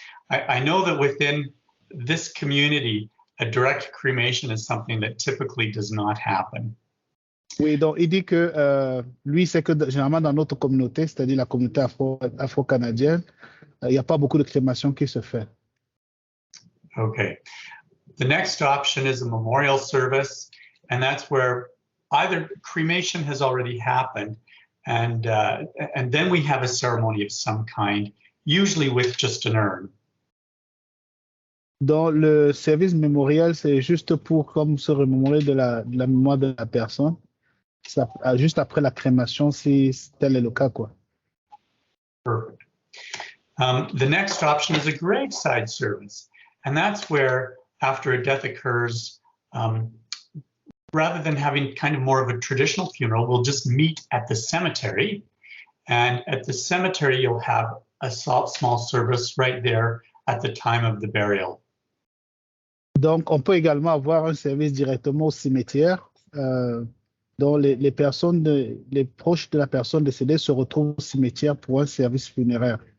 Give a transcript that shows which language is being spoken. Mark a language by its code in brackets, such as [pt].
[en] I know that within this community, a direct cremation is something that typically does not happen. [fr] Oui, donc il dit que lui, c'est que généralement dans notre communauté, c'est-à-dire la communauté afro-canadienne, il n'y a pas beaucoup de crémation qui se fait. [en] Okay. The next option is a memorial service, and that's where either cremation has already happened, and then we have a ceremony of some kind, usually with just an urn. [fr] Dans le service mémorial, c'est juste pour comme se remémorer de la mémoire de la personne, ça, juste après la crémation, si tel est le cas, quoi. [en] Perfect. The next option is a graveside service, and that's where after a death occurs, rather than having kind of more of a traditional funeral, we'll just meet at the cemetery. And at the cemetery, you'll have a small service right there at the time of the burial. [fr] Donc, on peut également avoir un service directement au cimetière, dont les proches de la personne décédée se retrouvent au cimetière pour un service funéraire.